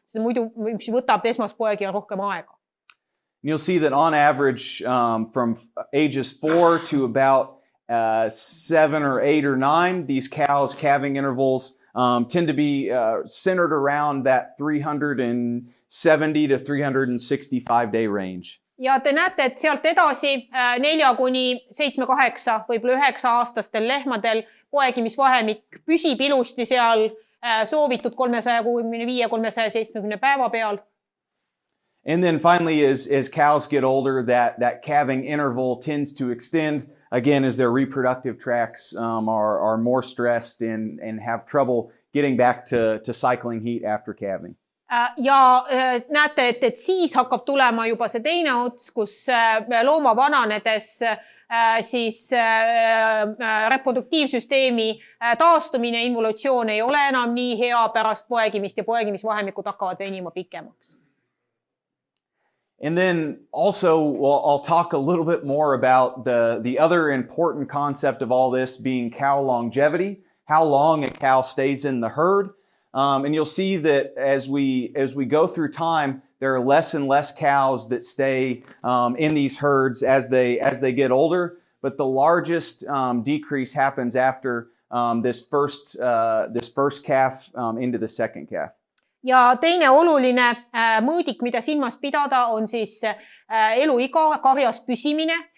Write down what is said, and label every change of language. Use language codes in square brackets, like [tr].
[et] Muidu mis võtab esmaspoegija rohkem aega. [en] You'll see that on average from ages 4 to about 7 or 8 or 9, these cows' calving intervals tend to be centered around that 370 to 365 day range. [et] Ja te näete, et sealt edasi 4 kuni 7-8, võib-olla 9-aastastel lehmadel poegimisvahemik püsib ilusti seal soovitud 365-370 päeva peal. [en] And then finally, as cows get older, that calving interval tends to extend, again, as their reproductive tracts are more stressed and have trouble getting back to cycling heat after calving. [et] Ja näete, et siis hakkab tulema juba see teine ots, kus looma vananedes siis reproduktiivsüsteemi taastumine, involatsioon ei ole enam nii hea pärast poegimist ja poegimisvahemikud hakkavad venima pikemaks. [en] And then also I'll talk a little bit more about the other important concept of all this being cow longevity, how long a cow stays in the herd. And you'll see that as we go through time, there are less and less cows that stay in these herds as they get older. But the largest decrease happens after this first calf into the second calf. [et] Ja teine oluline mõõdik, mida silmas pidada, on siis eluiga, karjas püsimine.